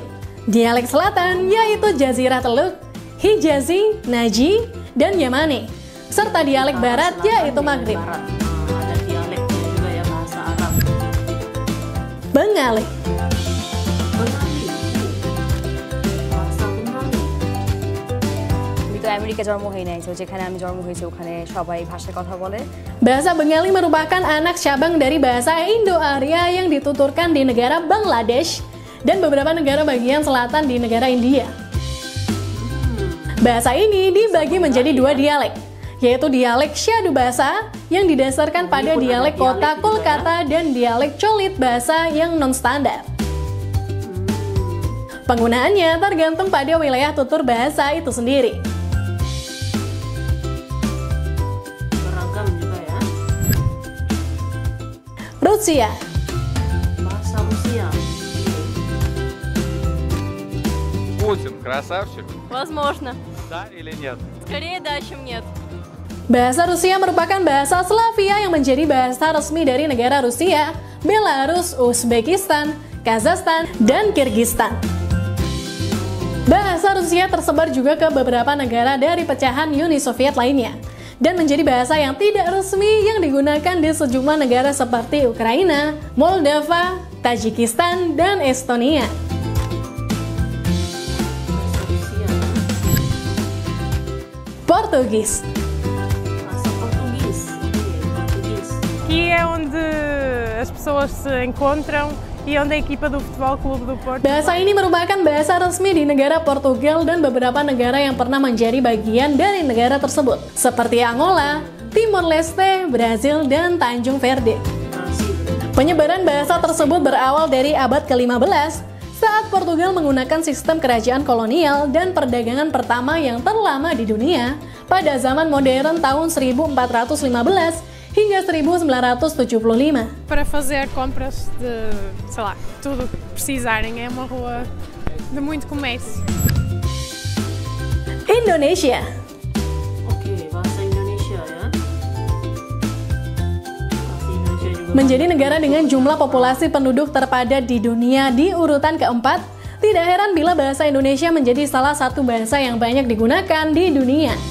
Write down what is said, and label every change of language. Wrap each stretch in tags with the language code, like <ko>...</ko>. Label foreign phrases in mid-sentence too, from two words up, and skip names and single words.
<id>Dialek selatan, yaitu Jazirah Teluk, Hijazi, Naji, dan Yamani. serta dialek barat yaitu Maghrib. Ada dialeknya juga ya, bahasa Arab. Bengali. Bahasa Bengali.</id> <bn>আমি তো আমেরিকা জন্ম হই নাই, তো যেখানে আমি জন্ম হয়েছি ওখানে সবাই ভাষায় কথা বলে।</bn> <id>Bahasa Bengali merupakan anak cabang dari bahasa Indo-Arya yang dituturkan di negara Bangladesh dan beberapa negara bagian selatan di negara India. Bahasa ini dibagi menjadi dua dialek, yaitu dialek Syadu Bahasa yang didasarkan pada dialek kota Kolkata dan dialek Cholit Bahasa yang non-standar. Penggunaannya tergantung pada wilayah tutur bahasa itu sendiri. Beragam juga ya. Rusia. Bahasa Rusia.</id> <ru>Путин красавчик? Возможно. Да или нет? Скорее да, чем нет.</ru> <id>Bahasa Rusia merupakan bahasa Slavia yang menjadi bahasa resmi dari negara Rusia, Belarus, Uzbekistan, Kazakhstan, dan Kirgistan. Bahasa Rusia tersebar juga ke beberapa negara dari pecahan Uni Soviet lainnya, dan menjadi bahasa yang tidak resmi yang digunakan di sejumlah negara seperti Ukraina, Moldova, Tajikistan, dan Estonia. Bahasa Rusia. Portugis. Bahasa Portugis. Oke, Portugis.</id> <pt>Aqui é onde as pessoas se encontram e onde a equipa do Futebol Clube do Porto.</pt> <id>Bahasa ini merupakan bahasa resmi di negara Portugal dan beberapa negara yang pernah menjadi bagian dari negara tersebut, seperti Angola, Timor Leste, Brazil, dan Tanjung Verde. Penyebaran bahasa tersebut berawal dari abad ke-15 saat Portugal menggunakan sistem kerajaan kolonial dan perdagangan pertama yang terlama di dunia pada zaman modern tahun 1415 hingga 1975.</id> <pt>Para fazer compras de, sei lá, tudo o que precisarem. É uma rua de muito comércio.</pt> <id>Indonesia. Oke, bahasa Indonesia ya. Bahasa Indonesia juga. Menjadi negara dengan jumlah populasi penduduk terpadat di dunia di urutan keempat, tidak heran bila bahasa Indonesia menjadi salah satu bahasa yang banyak digunakan di dunia.</id>